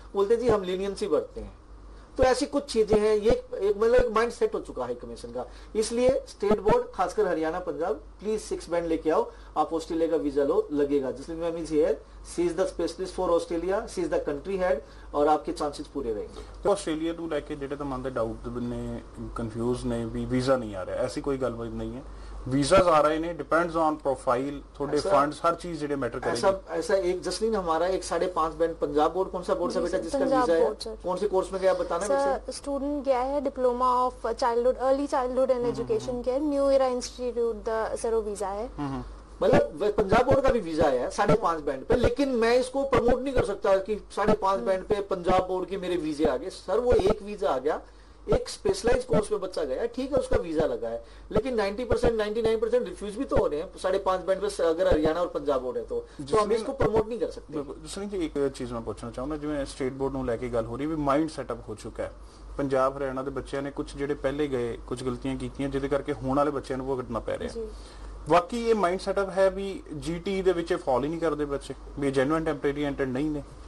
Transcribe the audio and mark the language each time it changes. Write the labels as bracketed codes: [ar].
[hi] बोलते जी हम लीनियंसी बढ़ते हैं। तो ऐसी कुछ चीजें हैं। ये एक मतलब एक माइंड सेट हो चुका है कमीशन का। इसलिए स्टेट बोर्ड खासकर हरियाणा पंजाब प्लीज 6 बैंड लेके आओ, आप ऑस्ट्रेलिया का वीजा लो, लगेगा। [en] Jasleen ma'am is here, she is the specialist for Australia, she is the country head, [hi] और आपके चांसेस पूरे रहेंगे। [pa] तो ऑस्ट्रेलिया ਨੂੰ ਲੈ ਕੇ ਜਿਹੜੇ ਤਾਂ ਮਨ ਦੇ ਡਾਊਟ ਨੇ, ਕੰਫਿਊਜ਼ ਨੇ ਵੀ ਵੀਜ਼ਾ ਨਹੀਂ ਆ ਰਿਹਾ, ਐਸੀ ਕੋਈ ਗੱਲਬਾਤ ਨਹੀਂ ਹੈ। [hi] वीजाज आ रहे हैं, डिपेंड्स ऑन प्रोफाइल, थोड़े फंड्स, हर चीज जेडे मैटर करेगी। ऐसा एक जसलीन हमारा एक 5.5 बैंड पंजाब बोर्ड, कौन सा बोर्ड से बेटा जिसका वीजा है, कौन से कोर्स में गया बताना सर? स्टूडेंट गया है diploma of childhood, early childhood and education care, new era institute the सरो वीजा है। मतलब पंजाब बोर्ड का भी वीजा है 5.5 बैंड पे, लेकिन मैं इसको प्रमोट नहीं कर सकता कि 5.5 बैंड पे पंजाब बोर्ड के मेरे वीजे आ गए। सर वो एक वीजा आ गया, एक स्पेशलाइज कोर्स में बच्चा गया, ठीक है उसका वीजा लगा है, लेकिन 90% 99% रिफ्यूज भी तो हो रहे हैं 5.5 बैंड पे, अगर हरियाणा और पंजाब बोर्ड है तो हम इसको प्रमोट नहीं कर सकते। दूसरी जी एक चीज मैं पूछना चाहूंगा, जिवें स्टेट बोर्ड [pa] ਨੂੰ ਲੈ ਕੇ ਗੱਲ ਹੋ ਰਹੀ ਵੀ ਮਾਈਂਡ ਸੈਟਅਪ ਹੋ ਚੁੱਕਾ ਹੈ। ਪੰਜਾਬ ਹਰਿਆਣਾ ਦੇ ਬੱਚਿਆਂ ਨੇ ਕੁਝ ਜਿਹੜੇ ਪਹਿਲੇ ਗਏ ਕੁਝ ਗਲਤੀਆਂ ਕੀਤੀਆਂ ਜਿਹਦੇ ਕਰਕੇ ਹੋਣ ਵਾਲੇ ਬੱਚਿਆਂ ਨੂੰ ਭੁਗਤਣਾ ਪੈ ਰਿਹਾ। ਵਾਕਈ ਇਹ ਮਾਈਂਡ ਸੈਟਅਪ ਹੈ ਵੀ GT ਦੇ ਵਿੱਚ ਫਾਲ ਹੀ ਨਹੀਂ ਕਰਦੇ ਬੱਚੇ, ਵੀ ਜੈਨੂਇਨ ਟੈਂਪਰੇਰੀ ਐਂਟਰ ਨਹੀਂ ਨੇ?